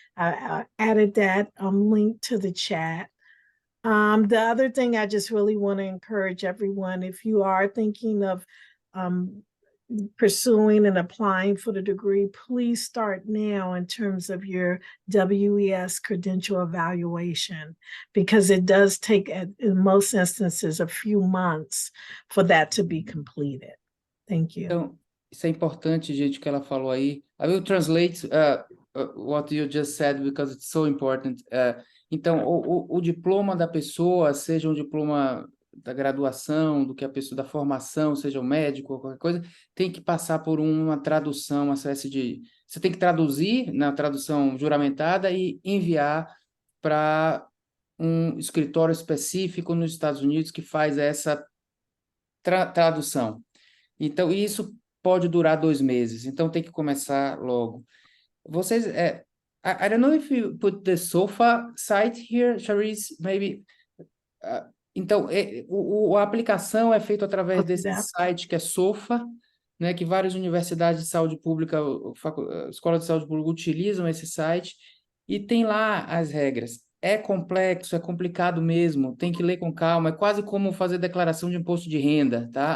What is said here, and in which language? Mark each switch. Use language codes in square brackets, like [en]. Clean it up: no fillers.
[en] I added that link to the chat. The other thing I just really want to encourage everyone, if you are thinking of pursuing and applying for the degree, please start now in terms of your WES credential evaluation, because it does take, in most instances, a few months for that to be completed. Thank you. [pt] Então, isso é importante, gente, que ela falou aí. [en] I will translate what you just said because it's so important. [pt] Então, o diploma da pessoa, seja um diploma da graduação, do que a pessoa da formação, seja o médico ou qualquer coisa, tem que passar por uma tradução, uma espécie de... Você tem que traduzir na tradução juramentada e enviar para um escritório específico nos Estados Unidos que faz essa tradução. Então, isso pode durar 2 meses, então tem que começar logo. Vocês... [en] I don't know if you put the SOFA site here, Charisse, maybe... [pt] Então, a aplicação é feita através desse site que é SOFA, né, que várias universidades de saúde pública, escolas de saúde pública utilizam esse site, e tem lá as regras. é complexo, é complicado mesmo, tem que ler com calma, é quase como fazer declaração de imposto de renda, tá?